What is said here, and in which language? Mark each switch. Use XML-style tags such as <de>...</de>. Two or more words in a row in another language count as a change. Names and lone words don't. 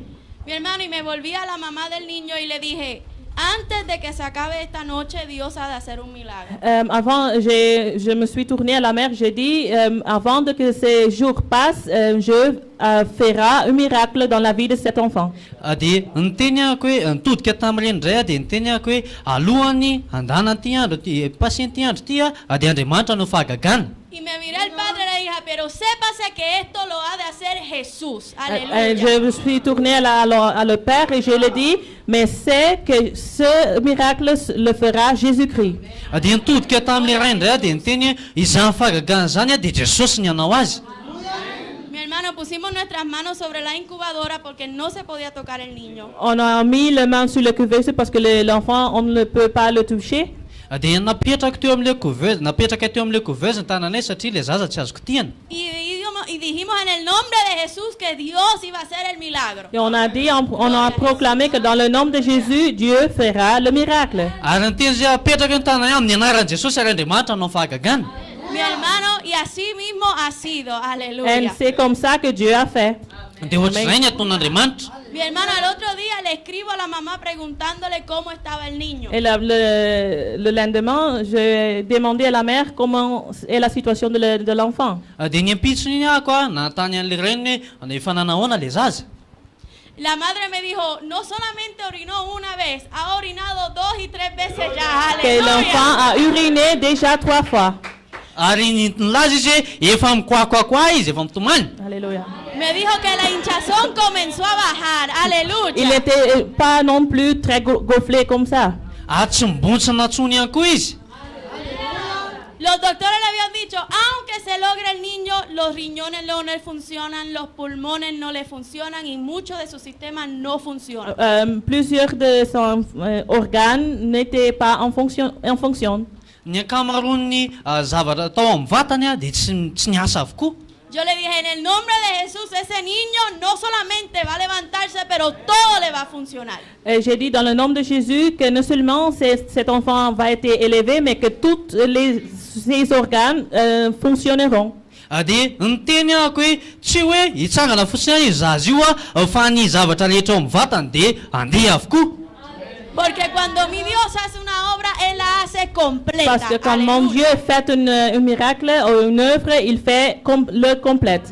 <es>Mi hermano, y me volví a la mamá del niño y le dije, antes de que se acabe esta noche, Dios ha de hacer un milagro.</es> <fr>Avant, je me suis tournée à la mère, j'ai dit, avant que ces jours passent, je ferai un miracle dans la vie de cet enfant.</fr> <mg>Dia niteny ahako hoe nitodika tamin'ireny indray dia niteny ahako hoe alohany andana ty andro ty patient ty andro ty a dia Andriamanitra no fahagagana.</mg> <es>Y me miré al padre y le dije, pero sépase que esto lo ha de hacer Jesús. Aleluya.</es> <fr>Je me suis tournée à le père et je lui ai dit, mais c'est que ce miracle le fera Jésus-Christ.</fr> <mg>Dia nitodika tamin'ilay ray indray dia niteny izany fahagagana zany dia Jesosy ny hanao azy.</mg> <es>Mi hermano, pusimos nuestras manos sobre la incubadora porque no se podía tocar el niño.</es> <fr>On a mis les mains sur le couveuse parce que l'enfant, on ne peut pas le toucher.</fr> <mg>Dia napetraka teo amin'ilay couveuse ny tananay satria ilay zaza tsy azoko tiana.</mg> <es>Y dijimos en el nombre de Jesús que Dios iba a hacer el milagro.</es> <fr>Et on a dit, on a proclamé que dans le nom de Jésus, Dieu fera le miracle.</fr> <mg>Ary niteny zay apetraka ny tananay amin'ny anaran'i Jesosy ary Andriamanitra no fahagagana.</mg> <es>Mi hermano, y así mismo ha sido.</es> <fr>Et</fr> <es>Aleluya.</es> <fr>c'est comme ça que Dieu a fait.</fr> <mg>Dia ohatr'izay ny ataon'Andriamanitra.</mg> <es>Mi hermano, al otro día le escribo a la mamá preguntándole cómo estaba el niño.</es> <fr>Et le lendemain, j'ai demandé à la mère comment est la situation de l'enfant.</fr> <mg>Dia ny ampitsony iny ahako a nantany an'ilay reniny hoe efa nanahoana ilay zaza.</mg> <es>La madre me dijo, no solamente orinó una vez, ha orinado 2 y 3 veces ya.</es> <fr>Que l'enfant</fr> <es>Aleluya.</es> <fr>a uriné déjà 3 fois.</fr> <mg>Ary nilaza izy hoe efa mikoakoakoa izy efa mitomany.</mg> <fr>Alléluia.</fr> <es>Me dijo que la hinchazón comenzó a bajar.</es> <fr>Il</fr> <es>Aleluya.</es> <fr>n'était pas non plus très gonflé comme ça.</fr> <mg>Ary tsy mibontsina ntsony ihany koa izy.</mg> <es>Los doctores le habían dicho, aunque se logre el niño, los riñones no le funcionan, los pulmones no le funcionan y muchos de sus sistemas no funcionan.</es> <fr>Plusieurs de son organes n'étaient pas en fonction.</fr> <mg>Ny ankamaroany zavatra atao amin'ny vatany a dia tsy niasa avokoa.</mg> <es>Yo le dije, en el nombre de Jesús, ese niño no solamente va a levantarse, pero todo le va a funcionar.</es> <fr>J'ai dit dans le nom de Jésus que non seulement cet enfant va être élevé, mais que tous ses organes fonctionneront.</fr> <mg>Dia niteny ahako hoe tsy hoe hitsangana fotsiny io zaza io a fa ny zavatra rehetra ao amin'ny vatany dia andeha avokoa.</mg> <es>Porque cuando mi Dios hace una obra, Él la hace completa.</es> <fr>Parce que quand mon</fr> <es>Aleluya.</es> <fr>Dieu fait un miracle ou une œuvre, il fait le complète.</fr>